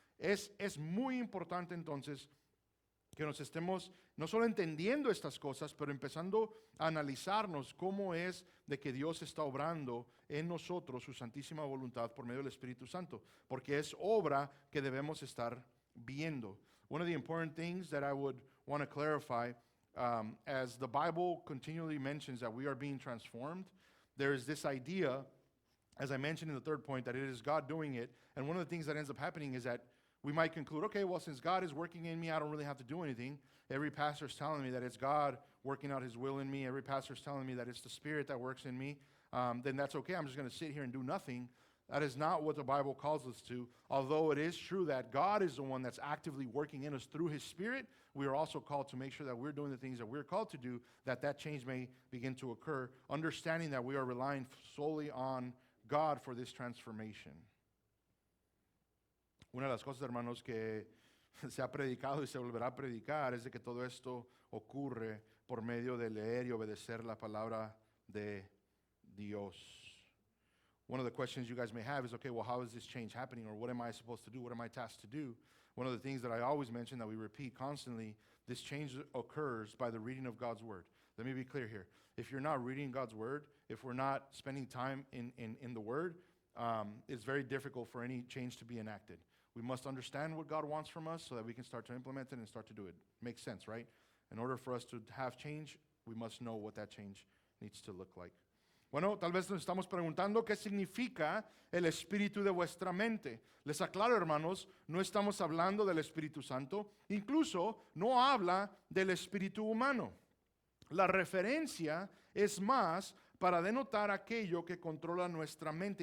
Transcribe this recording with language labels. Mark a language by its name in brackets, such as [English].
[Spanish] Es muy importante entonces que nos estemos no solo entendiendo estas cosas, pero empezando a analizarnos cómo es de que Dios está obrando en nosotros su santísima voluntad por medio del Espíritu Santo, porque es obra que debemos estar viendo. [English] One of the important things that I would want to clarify, as the Bible continually mentions that we are being transformed, there is this idea, as I mentioned in the third point, that it is God doing it, and one of the things that ends up happening is that we might conclude, okay, well, since God is working in me, I don't really have to do anything. Every pastor is telling me that it's God working out his will in me. Every pastor is telling me that it's the Spirit that works in me. Then that's okay. I'm just going to sit here and do nothing. That is not what the Bible calls us to. Although it is true that God is the one that's actively working in us through his Spirit, we are also called to make sure that we're doing the things that we're called to do, that change may begin to occur, understanding that we are relying solely on God for this transformation. [Spanish] Una de las cosas, hermanos, que se ha predicado y se volverá a predicar es de que todo esto ocurre por medio de leer y obedecer la palabra de Dios. [English] One of the questions you guys may have is, okay, well, how is this change happening? Or what am I supposed to do? What am I tasked to do? One of the things that I always mention, that we repeat constantly, this change occurs by the reading of God's Word. Let me be clear here. If you're not reading God's Word, if we're not spending time in the Word, it's very difficult for any change to be enacted. We must understand what God wants from us so that we can start to implement it and start to do it. Makes sense, right? In order for us to have change, we must know what that change needs to look like. [Spanish] Bueno, tal vez nos estamos preguntando qué significa el Espíritu de vuestra mente. Les aclaro, hermanos, no estamos hablando del Espíritu Santo, incluso no habla del Espíritu humano. La referencia es más para denotar aquello que controla nuestra mente.